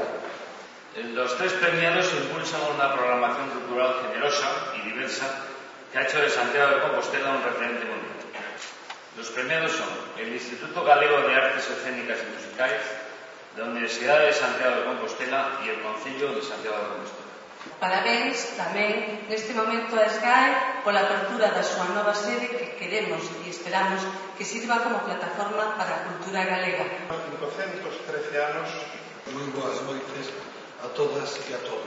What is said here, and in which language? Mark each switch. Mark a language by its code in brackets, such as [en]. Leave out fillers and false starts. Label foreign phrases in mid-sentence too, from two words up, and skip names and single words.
[es] Los 3 premiados impulsan una programación cultural generosa y diversa que ha hecho de Santiago de Compostela un referente mundial. Los premiados son el Instituto Galego de Artes Escénicas y Musicales, la Universidad de Santiago de Compostela y el Concello de Santiago de Compostela. [gl] Parabéns tamén neste momento a SGAE pola apertura da súa nova sede que queremos e esperamos que sirva como plataforma para a cultura galega. 513 anos. Moi boas noites a todas e a todos.